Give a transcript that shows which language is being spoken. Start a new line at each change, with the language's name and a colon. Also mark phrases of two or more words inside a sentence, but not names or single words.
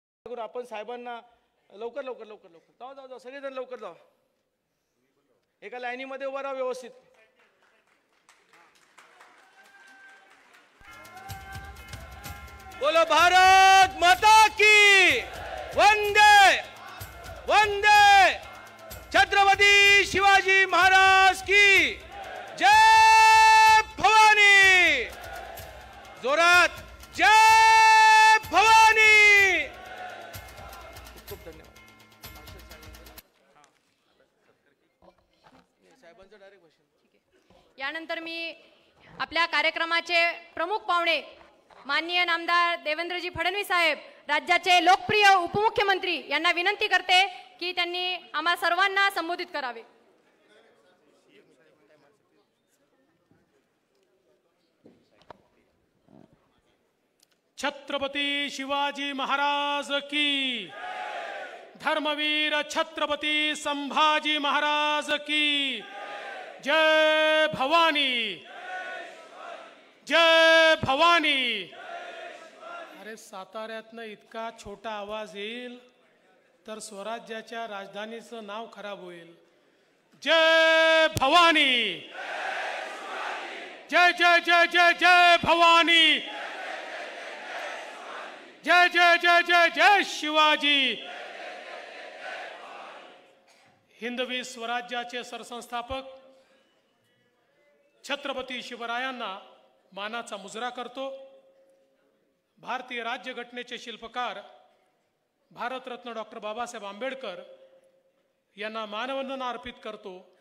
Marathi: करू आपण साहेबांना लवकर लवकर लवकर लवकर जाऊ जाऊ जाऊ सगळेजण लवकर जाऊ, एका लाईनीमध्ये उभा राहा व्यवस्थित.
Hindi: बोलो भारत माता की वंदे वंदे, छत्रपती शिवाजी महाराज की जय भवानी, जोरात जय भवानी.
Marathi: खूप खूप धन्यवाद. साहेबांचं डायरेक्ट भाषण. यानंतर मी आपल्या कार्यक्रमाचे प्रमुख पाहुणे माननीय नामदार देवेंद्रजी फडणवीस साहेब, राज्याचे लोकप्रिय उपमुख्यमंत्री, यांना विनंती करते की त्यांनी आम्हा सर्वांना संबोधित करावे.
Hindi: छत्रपती शिवाजी महाराज की, धर्मवीर छत्रपती संभाजी महाराज की जय भवानी, जय भवानी.
Marathi: अरे साताऱ्यातनं इतका छोटा आवाज येईल तर स्वराज्याच्या राजधानीचं नाव खराब होईल. जय भवानी, जय जय जय जय जय भवानी, जय जय जय जय जय शिवाजी. हिंदवी स्वराज्याचे सरसंस्थापक छत्रपती शिवरायांना मानाचा मुजरा करतो. भारतीय राज्यघटनेचे शिल्पकार भारतरत्न डॉक्टर बाबासाहेब आंबेडकर यांना मानवंदना अर्पित करतो.